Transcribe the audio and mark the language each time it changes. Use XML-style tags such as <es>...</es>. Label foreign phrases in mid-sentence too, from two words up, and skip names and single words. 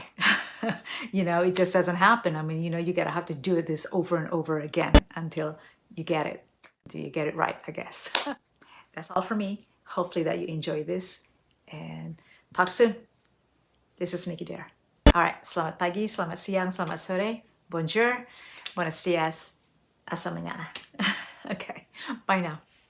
<en>It just doesn't happen. I mean, you gotta have to do this over and over again until you get it right, I guess. That's all for me. Hopefully that you enjoy this and talk soon. This is Nicky there. All right,</en> <id>selamat pagi, selamat siang, selamat sore,</id> <es>bonjour, buenos dias, hasta mañana.</es> <en>Okay, bye now.</en>